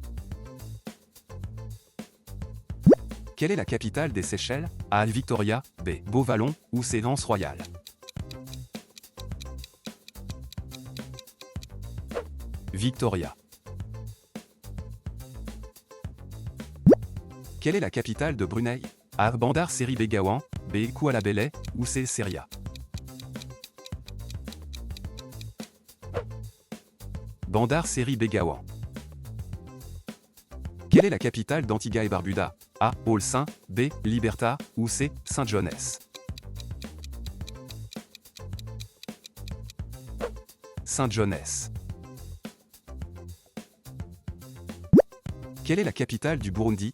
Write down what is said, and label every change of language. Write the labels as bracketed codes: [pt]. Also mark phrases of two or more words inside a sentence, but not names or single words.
[fr] Quelle est la capitale des Seychelles? A. Victoria, B. Beauvallon, ou C. Anse Royale. Victoria. Quelle est la capitale de Brunei? A. Bandar Seri Begawan, B. Kuala Belait, ou C. Seria. Bandar Seri Begawan. Quelle est la capitale d'Antigua et Barbuda? A. Olsin, B. Liberta, ou C. Saint John's. Saint John's. Quelle est la capitale du Burundi?